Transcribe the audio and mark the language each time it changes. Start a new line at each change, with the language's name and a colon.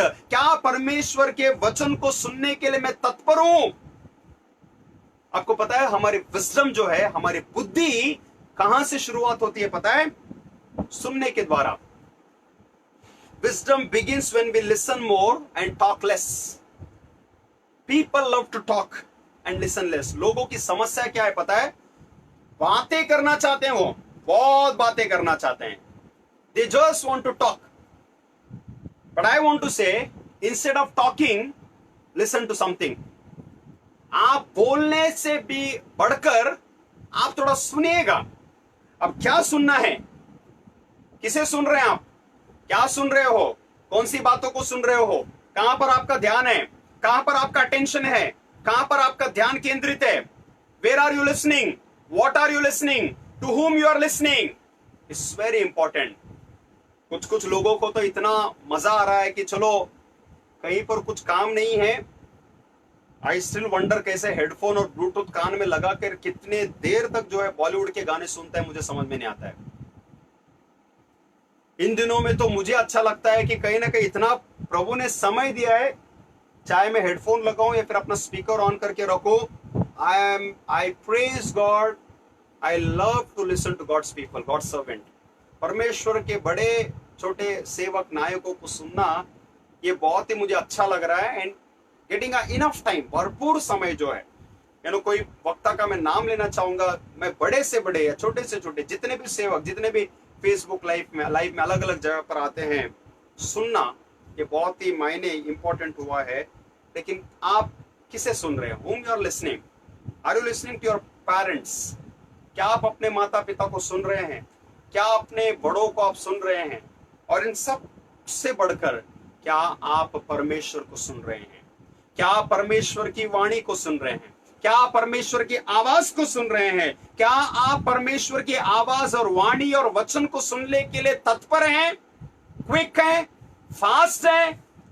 Hindi: क्या परमेश्वर के वचन को सुनने के लिए मैं तत्पर हूं? आपको पता है हमारी विजडम जो है, हमारी बुद्धि कहां से शुरुआत होती है पता है? सुनने के द्वारा।
English: Wisdom begins when we listen more and talk less. People love to talk and listen less.
Hindi: लोगों की समस्या क्या है पता है? बातें करना चाहते हैं, वो बहुत बातें करना चाहते हैं।
English: They just want to talk. But I want to say, instead of talking, listen to something.
Hindi: आप बोलने से भी बढ़कर आप थोड़ा सुनिएगा। अब क्या सुनना है? किसे सुन रहे हैं आप? क्या सुन रहे हो? कौन सी बातों को सुन रहे हो? कहां पर आपका ध्यान है? कहां पर आपका अटेंशन है? कहां पर आपका ध्यान केंद्रित है?
English: Where are you listening? What are you listening? To whom you are listening? It's very important.
Hindi: कुछ लोगों को तो इतना मजा आ रहा है कि चलो कहीं पर कुछ काम नहीं है,
English: I still wonder
Hindi: कैसे हेडफोन और ब्लूटूथ कान में लगाकर कितने देर तक जो है बॉलीवुड के गाने सुनते हैं, मुझे समझ में नहीं आता है। इन दिनों में तो मुझे अच्छा लगता है कि कहीं ना कहीं इतना प्रभु ने समय दिया है, चाहे मैं हेडफोन लगाऊं या फिर अपना स्पीकर ऑन करके रखूं,
English: I praise God. I love to listen to God's people, God's servant.
Hindi: परमेश्वर के बड़े छोटे सेवक नायकों को सुनना ये बहुत ही मुझे अच्छा लग रहा है।
English: and getting enough time,
Hindi: भरपूर समय जो है, कोई वक्ता का मैं नाम लेना चाहूंगा, मैं बड़े से बड़े या छोटे से छोटे जितने भी सेवक, जितने भी फेसबुक लाइव में अलग अलग जगह पर आते हैं, सुनना ये बहुत ही मायने इंपॉर्टेंट हुआ है। लेकिन आप किसे सुन रहे हैं?
English: whom you are listening? Are you listening to your parents?
Hindi: क्या आप अपने माता पिता को सुन रहे हैं? क्या अपने बड़ों को आप सुन रहे हैं? और इन सब से बढ़कर क्या आप परमेश्वर को सुन रहे हैं? क्या आप परमेश्वर की वाणी को सुन रहे हैं? क्या आप परमेश्वर की आवाज को सुन रहे हैं? क्या आप परमेश्वर की आवाज और वाणी और वचन को सुनने के लिए तत्पर हैं, क्विक हैं, फास्ट हैं?